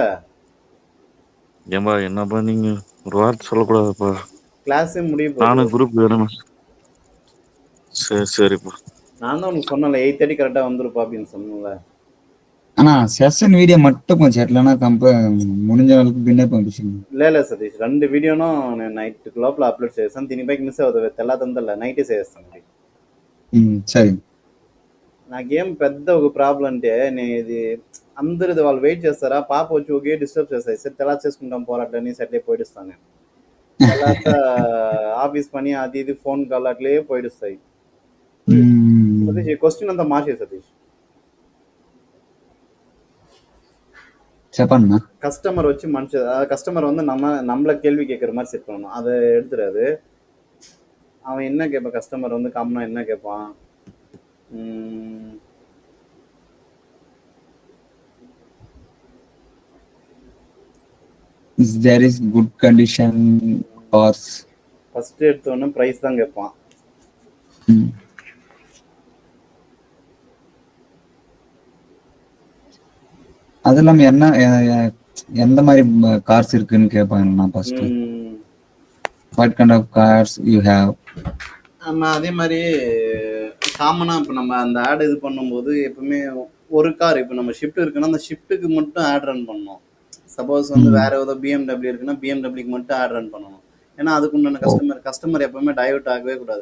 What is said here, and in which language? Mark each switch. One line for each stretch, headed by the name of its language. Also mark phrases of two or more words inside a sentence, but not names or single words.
Tamil: ஏம்பா என்னப்பா நீங்க ஒரு வார்த்தை சொல்லக்கூடாதுப்பா. கிளாஸே முடிய போகுது. நானும் குரூப் வேணும். சரிப்பா. நான் தான் உனக்கு சொன்னல 8:30 கரெக்டா வந்துருப்பா அப்படின்னு சொன்னல. ஆனா செஷன் வீடியோ மட்டும் கொஞ்சம் இல்லைன்னா முடிஞ்ச அளவுக்கு பின்னே வந்துச்சு.
Telugu: இல்ல சதீஷ், 2 వీడియోను నేను నైట్ లోపల అప్లోడ్ చేస్తాను. దీనిపైకి మిస్ అవుతుంది. తెల్లాదందల్లా నైటే చేస్తాను. సరే. నాకేం పెద్ద ఒక ప్రాబ్లం అంటే నేను ఇది అందరిది వాళ్ళు వెయిట్ చేస్తారా, పాప వచ్చి ఒకే డిస్టర్బ్ చేస్తాయి. సరే తెల్లారి చేసుకుంటాం పోరాటని సెట్ అయి పోయిస్తాను నేను. తర్వాత ఆఫీస్ పని అది ఇది ఫోన్ కాల్ అట్లే పోయిస్తాయి. సతీష్ ఈ క్వశ్చన్ అంతా మార్చే సతీష్. చెప్పన్నా.
Tamil: கஸ்டமர் வச்சு கஸ்டமர் வந்து நம்மள கேள்வி கேட்கற மாதிரி செட் பண்ணணும். அதை எடுத்துறாது. அவன் என்ன கேட்பான்? கஸ்டமர் வந்து காமனா என்ன கேட்பான்?
English: there is good condition cars.
Tamil: ஃபர்ஸ்ட் எடுத்தோன்னு பிரைஸ் தான் கேட்பான். அதெல்லாம் என்ன எந்த மாதிரி கார்ஸ் இருக்குன்னு கேட்பாங்க.
English: ஃபர்ஸ்ட் what kind of cars you have.
Tamil: நம்ம அதே மாதிரி காமனா இப்போ நம்ம அந்த ஆட் இது பண்ணும்போது எப்பவுமே ஒரு கார் இப்போ நம்ம ஷிஃப்ட் இருக்குன்னா அந்த ஷிஃப்ட்டுக்கு மட்டும்
English: ad run
Tamil: பண்ணணும். சப்போஸ் வந்து வேற ஏதோ BMW இருக்குன்னா BMWக்கு மட்டும்
English: ad run
Tamil: பண்ணணும். ஏன்னா அதுக்கு உண்டான கஸ்டமர் எப்பவுமே டைவர்ட் ஆகவே கூடாது.